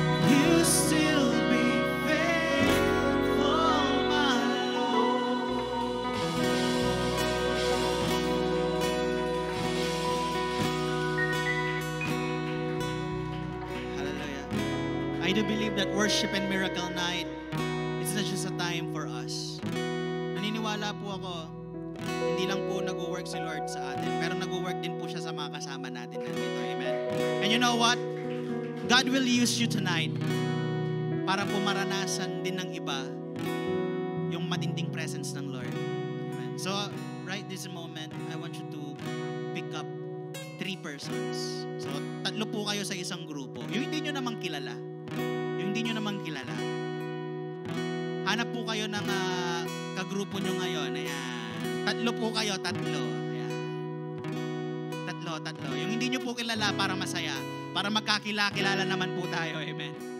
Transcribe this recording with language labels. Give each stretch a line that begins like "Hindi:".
English: You'll still be faithful, my Lord. Hallelujah. I do believe that worship and miracle night is not just a time for us.
Filipino: Naniniwala po ako, hindi lang po nag-work si Lord sa atin, pero nag-work din po siya sa mga kasama natin nandito.
English: Amen. And you know what? God will use you tonight
Filipino: para po maranasan din ng iba yung matinding presence ng Lord.
English: Amen. So, right this moment, I want you to pick up 3 persons.
Filipino: So, 3 po kayo sa isang grupo. Yung hindi nyo namang kilala. Yung hindi nyo namang kilala. Hanap po kayo ng kagrupo nyo ngayon. Ayan. 3 po kayo, 3. Ayan. 3. Yung hindi nyo po kilala para masaya. Para magkakilala naman po tayo. Amen.